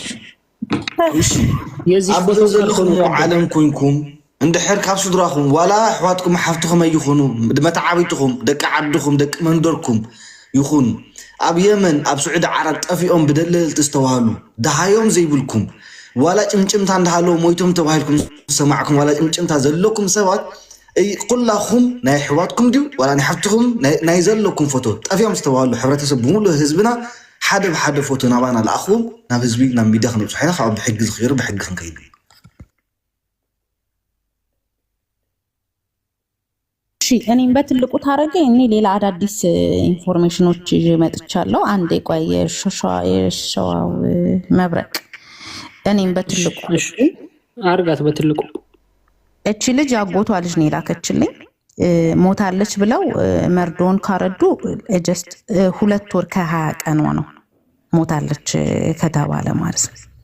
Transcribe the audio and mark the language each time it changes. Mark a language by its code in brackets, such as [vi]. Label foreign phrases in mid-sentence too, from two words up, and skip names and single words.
[ti] እሺ አብዶ ዘለኹም ዓለም ኮይንኩም እንድሕር ካብ ስድራኹም ዋላ ኣሕዋትኩም ሓፍትኩም ኣይኹኑ መታዓቢትኩም ደቂ ዓድኩም ደቂ መንደርኩም ይኹኑ ኣብ የመን ኣብ ስዑድ ዓረብ ጠፊኦም ብደለልቲ ዝተባሃሉ ድሃዮም ዘይብልኩም ዋላ ጭምጭምታ እንዳሃለዎ ሞይቶም ተባሂልኩም ሰማዕኩም ዋላ ጭምጭምታ ዘለኩም ሰባት ኩላኹም ናይ ኣሕዋትኩም ድዩ ዋላ ናይ ሓፍትኩም ናይ ዘለኩም ፎቶ ጠፊኦም ዝተባሃሉ ሕብረተሰብ ብምሉእ ህዝብና ሓደ ብሓደ ፎቶ ናባና ለኣኽዎም ናብ ህዝቢ ናብ ሚድያ ክንብፅሖ ኢና። ካብ ብሕጊ ዝኽይሩ ብሕጊ ክንከይድ። [am] እኔም በትልቁ ታረገኝ እኔ ሌላ አዳዲስ ኢንፎርሜሽኖች ይዤ መጥቻለሁ። አንዴ ቆይ የሸዋው መብረቅ እኔም በትልቁ አርጋት በትልቁ እቺ ልጅ አጎቷ ልጅ ነው የላከችልኝ። ሞታለች ብለው መርዶን ካረዱ ጀስት 2 ወር ከ20 ቀን ነው ሞታለች ከተባለ ማለት ነው።